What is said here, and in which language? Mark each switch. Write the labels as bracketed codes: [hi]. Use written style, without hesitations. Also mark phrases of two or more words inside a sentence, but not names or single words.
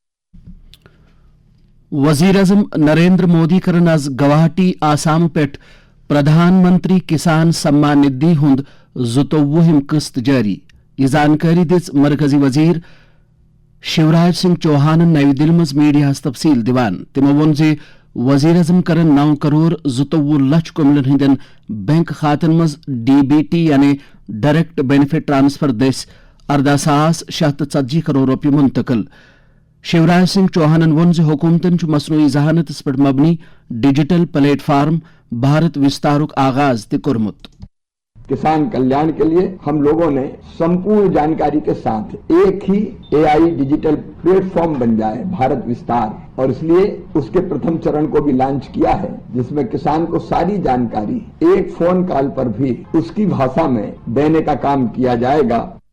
[ks] वजीर आजम नरेंद्र मोदी करन आज गुवाहाटी आसाम पेट प्रधान मंत्री किसान सम्मान निधि हुंद 22 किस्त जारी यह जानकारी दिस मरकजी वजीर शिवराज सिंह चौहान नई दिल्ली मज मीडिया तफसील दिवान तमो वोन जे वजीर आजम करन 9 करोड़ 22 लक्ष कुमलन हिंदन बैंक खातन मज DBT यानी [en] Direct Benefit Transfer [ks] दस 14,640 करोड़ रुपये मुंतकिल शिवराज सिंह चौहान वोन जे हुकूमतन मसनूई जहानतस पर मबनी [en] digital platform [ks] भारत विस्तारुक आगाज ते कोरमुत। [hi] किसान कल्याण के लिए हम लोगों ने संपूर्ण जानकारी के साथ एक ही [en] AI digital platform [hi] बन जाए भारत विस्तार, और इसलिए उसके प्रथम चरण को भी लॉन्च किया है जिसमें किसान को सारी जानकारी एक [en] phone call [hi] पर भी उसकी भाषा में देने का काम किया जाएगा।